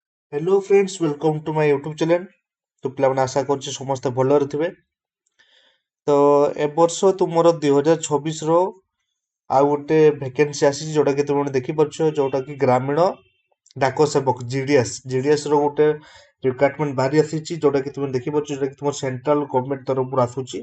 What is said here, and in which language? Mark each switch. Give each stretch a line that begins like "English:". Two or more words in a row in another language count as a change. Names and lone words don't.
English: Hello friends, welcome to my YouTube channel.
Odia: तो पिलाମାନେ आशा କରୁଛି ସମସ୍ତେ ଭଲରେ ଥିବେ। ତ ଏ ବର୍ଷ ତୁମର 2026 ର ଆଉ ଗୋଟେ ଭେକେନ୍ସି ଆସିଛି, ଯୋଉଟା କି ତୁମେ ଦେଖିପାରୁଛ, ଯୋଉଟା କି ଗ୍ରାମୀଣ ଡାକ ସେବକ ଜିଡିଏସ୍ ର ଗୋଟେ ରିକ୍ୱାରମେଣ୍ଟ ବାହାରି ଆସିଛି, ଯୋଉଟା କି ତୁମେ ଦେଖିପାରୁଛ, ଯୋଉଟା କି ତୁମର
English: central government
Odia: ତରଫରୁ ଆସୁଛି।